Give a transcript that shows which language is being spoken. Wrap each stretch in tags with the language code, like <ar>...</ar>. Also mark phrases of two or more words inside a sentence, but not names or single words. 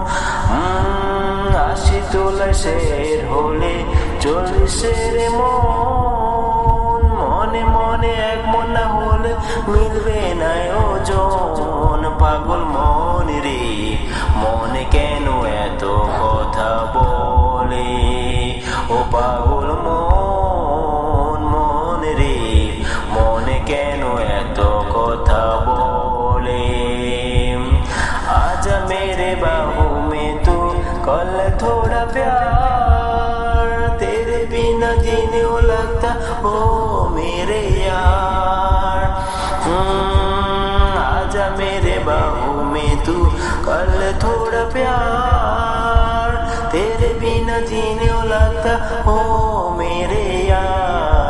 <bn>৮০ তোলা শের হলে ৪০-এর মন, মনে মনে এক মন না হলে মিলবে না ওজন। পাগল মনে রে মনে কেন এত কথা বলে, ও পাগল মন মনে রে মনে কেন এত কথা বলে।</bn> <hi>आजा मेरे बाहों में तू कल थोड़ा प्यार, तेरे बिना जीने को लगता ओ मेरे यार। आजा मेरे बाहों में तू कल थोड़ा प्यार, तेरे बिना जीने को लगता ओ मेरे यार।</hi>